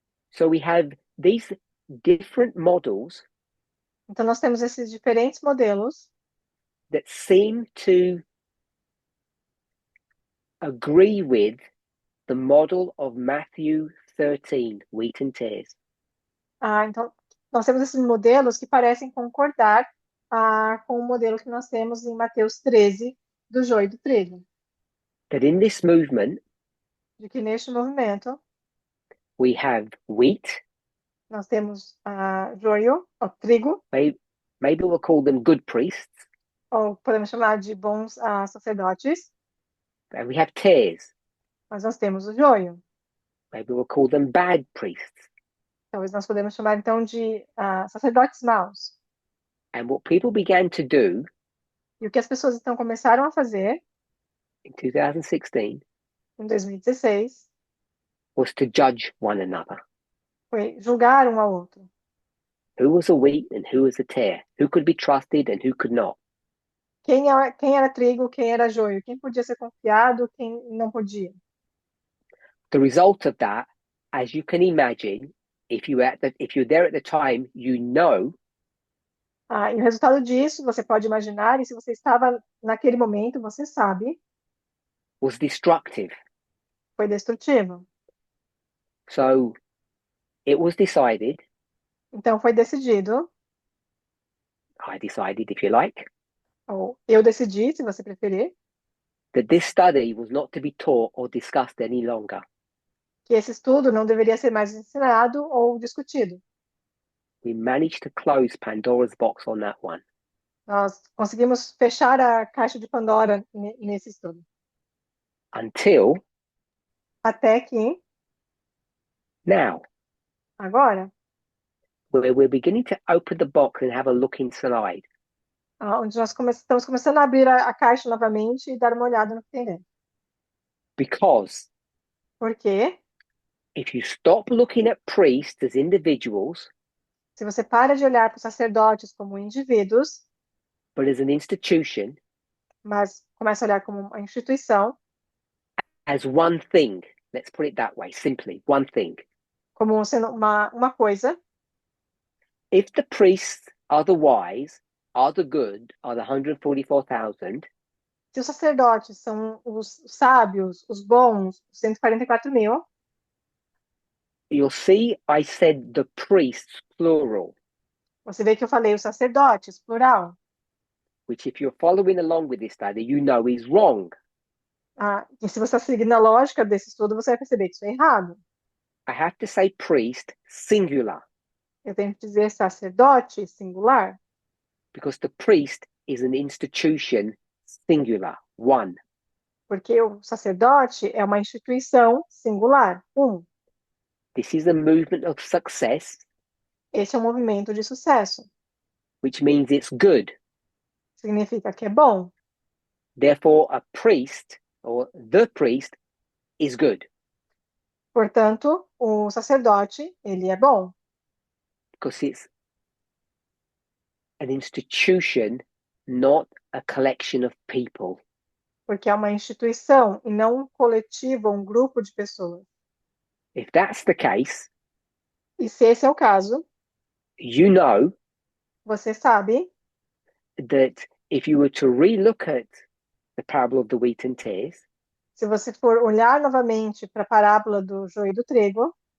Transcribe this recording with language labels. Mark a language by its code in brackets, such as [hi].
[en] So we have these different models [pt] Então, nós temos esses diferentes modelos [en] that seem to agree with the model of Matthew 13, wheat and tares. [pt] Então, nós temos esses modelos que parecem concordar com o modelo que nós temos em Mateus 13, do joio e do trigo. [en] That in this movement, [pt] De que neste movimento, [en] we have wheat, [pt] nós temos joio, ou trigo, [en] maybe we'll call them good priests, [pt] ou podemos chamar de bons sacerdotes, [en] and we have tares, [pt] mas nós temos o joio. [en] maybe we'll call them bad priests. [pt] Talvez nós podemos chamar então de sacerdotes maus. [en] And what people began to do [pt] E o que as pessoas então começaram a fazer [en] in 2016 [pt] em 2016 [en] was to judge one another. [pt] foi julgar um ao outro. [en] Who was a wheat and who was a tare? Who could be trusted and who could not? [pt] Quem era trigo, quem era joio, quem podia ser confiado, quem não podia. [en] The result of that as you can imagine, if you're there at the time, you know [pt] E o resultado disso, você pode imaginar, e se você estava naquele momento, você sabe, [en] was destructive. [pt] foi destrutivo. [en] So it was decided, [pt] Então foi decidido, [en] I decided, if you like, [pt] ou eu decidi, se você preferir, [en] that this study was not to be taught or discussed any longer. [pt] que esse estudo não deveria ser mais ensinado ou discutido. [en] We managed to close Pandora's box on that one. [pt] Nós conseguimos fechar a caixa de Pandora nesse estudo. [en] Until [pt] Até que, [en] now, [pt] agora, [en] where we're beginning to open the box and have a look inside. [pt] onde nós estamos começando a abrir a caixa novamente e dar uma olhada no que tem dentro. [en] Because [pt] Porque, [en] if you stop looking at priests as individuals, [pt] se você para de olhar para os sacerdotes como indivíduos, [en] but as an institution, [pt] mas começa a olhar como uma instituição, [en] as one thing, let's put it that way, simply, one thing. [pt] como sendo uma coisa, [en] If the priests are the wise, are the good, are the 144,000, [pt] se os sacerdotes são os sábios, os bons, os 144.000, [en] you'll see I said the priests plural, [pt] você vê que eu falei os sacerdotes, plural. [en] which if you're following along with this study, you know is wrong. [pt] E se você está seguindo a lógica desse estudo, você vai perceber que isso é errado. [en] I have to say priest singular [pt] Eu tenho que dizer sacerdote singular, [en] because the priest is an institution singular, one. [pt] porque o sacerdote é uma instituição singular, um. [en] This is a movement of success, [pt] Esse é um movimento de sucesso. [en] which means it's good. [pt] Significa que é bom. [en] Therefore, a priest or the priest is good [pt] Portanto, o sacerdote, ele é bom, [en] because it's an institution, not a collection of people. [pt] porque é uma instituição e não um coletivo, um grupo de pessoas. [en] If that's the case, [pt] E se esse é o caso, [en] you know [pt] você sabe [en] that if you were to relook at the parable of the wheat and tares, [pt] se você for olhar novamente para a parábola do joio e do trigo,